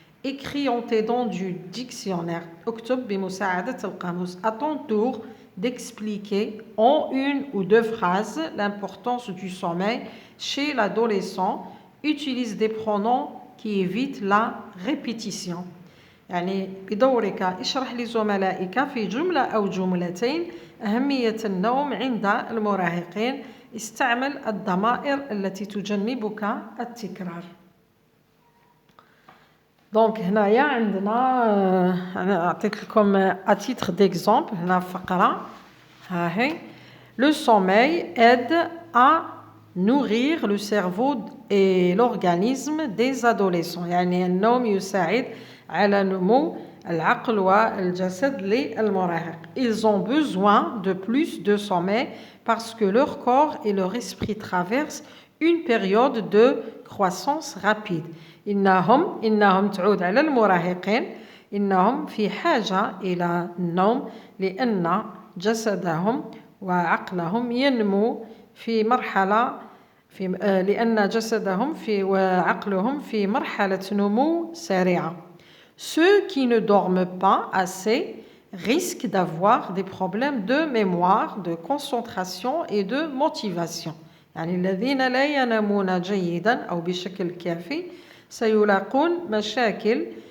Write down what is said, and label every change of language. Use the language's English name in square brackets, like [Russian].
[French] Écris en t'aidant du dictionnaire. [Arabic] اكتب بمساعدة القاموس. [French] À ton tour d'expliquer en une ou deux phrases l'importance du sommeil chez l'adolescent. Utilise des pronoms qui évitent la répétition. [Arabic] يعني بدورك اشرح لزملائك في جملة أو جملتين أهمية النوم عند المراهقين. استعمل الضمائر التي تجنبك التكرار. دونك هنايا عندنا أنا أعطيت لكم [French] à titre d'exemple [Arabic] هنا فقرة ها هي. [French] Le sommeil aide à nourrir le cerveau et l'organisme des adolescents. [Arabic] يعني النوم يساعد على نمو العقل والجسد للمراهق. [French] Ils ont besoin de plus de sommeil parce que leur corps et leur esprit traversent une période de croissance rapide. [Arabic] إنهم تعود على المراهقين. إنهم في حاجة إلى النوم لأن جسدهم وعقلهم ينمو في مرحلة لأن جسدهم وعقلهم في مرحلة نمو سريعة. [French] Ceux qui ne dorment pas assez risquent d'avoir des problèmes de mémoire, de concentration et de motivation. [Arabic] يعني الذين لا ينامون جيدا أو بشكل كافي سيلاقون مشاكل